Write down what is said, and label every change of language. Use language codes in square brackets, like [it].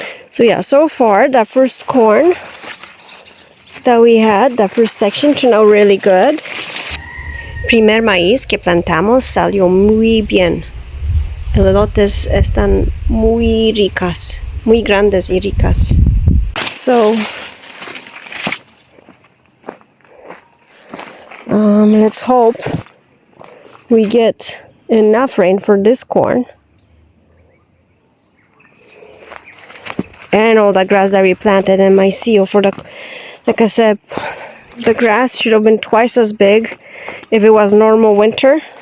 [en] So yeah, so far the first corn that we had, the first section, turned out really good. [es] Primer maíz que plantamos salió muy bien. Los elotes están muy ricas, muy grandes y ricas. [en] So let's hope we get enough rain for this corn. And all the grass that we planted in my seal for the, like I said, the grass should have been twice as big if it was normal winter.